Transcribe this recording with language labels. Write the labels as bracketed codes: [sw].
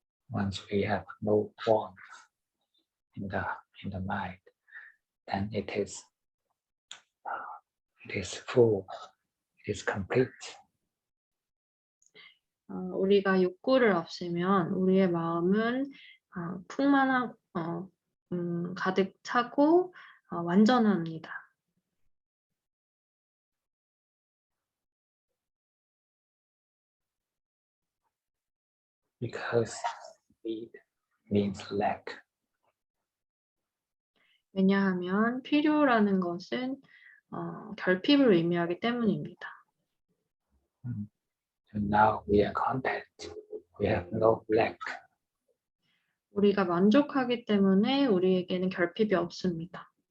[en] Once we have no warmth in the mind, then it is full, it is complete. [ko] 우리가 욕구를 없애면 우리의 마음은 풍만하고 가득 차고 완전합니다. [en] Because need means lack. [ko] 왜냐하면 필요라는 것은 결핍을 의미하기 때문입니다. [en] And now we are content. We have no lack. [ko] 우리가 만족하기 때문에 우리에게는 결핍이 없습니다.